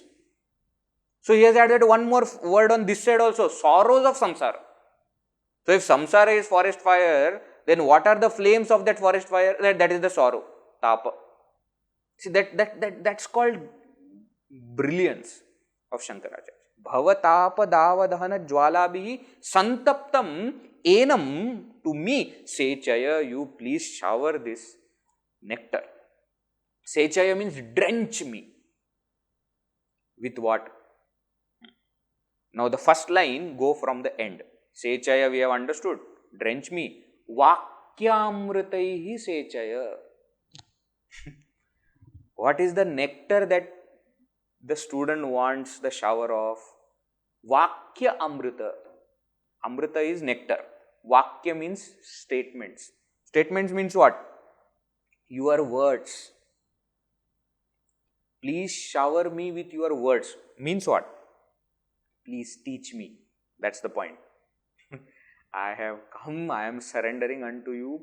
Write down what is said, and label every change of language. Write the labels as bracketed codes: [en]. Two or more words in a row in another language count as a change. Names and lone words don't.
[en] So he has added one more word on this side also, sorrows of samsara. So if samsara is forest fire, then what are the flames of that forest fire? That is the sorrow, tapa. See that's called brilliance of Shankaracharya. [sa] भवताप दावदहन ज्वालाभिः सन्तप्तम् एनम्, [en] to me, sechaya, you please shower this nectar. Sechaya means drench me. With what? Now the first line, go from the end. Sechaya we have understood. Drench me. [sa] वाक्यामृतैः सेचय. [en] What is the nectar that the student wants the shower of? [sa] वाक्य अमृत. [en] Amrita is nectar. Vakya means statements. Statements means what? Your words. Please shower me with your words. Means what? Please teach me. That's the point. I have come, I am surrendering unto you.